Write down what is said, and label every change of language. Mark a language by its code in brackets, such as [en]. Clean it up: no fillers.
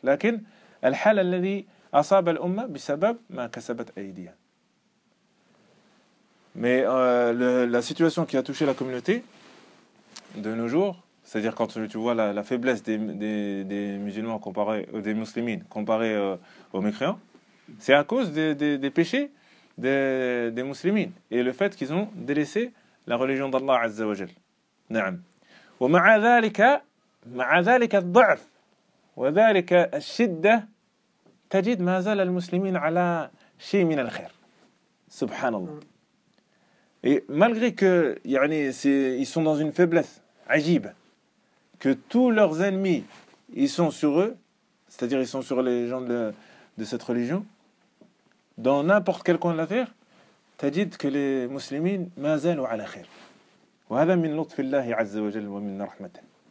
[ar] Lakin, الحال الذي أصاب الأمة بسبب ما كسبت أيديها. [fr] Mais la situation qui a touché la communauté de nos jours, c'est-à-dire quand tu vois la faiblesse des musulmans comparés aux des musulmans comparés aux mécréants, c'est à cause des péchés des musulmans et le fait qu'ils ont délaissé la religion d'Allah Azza wa Jal. [ar] نعم. ومع ذلك الضعف وذلك الشدة تجد ما زال المسلمين على شيء من الخير سبحان الله. [fr] Et malgré que يعني ils sont dans une faiblesse عجيبة que tous leurs ennemis ils sont sur eux, c'est-à-dire ils sont sur les gens de cette religion dans n'importe quel coin de la terre, تجد que les musulmans [ar] ما زالوا على خير وهذا من لطف الله عز وجل ومن رحمته.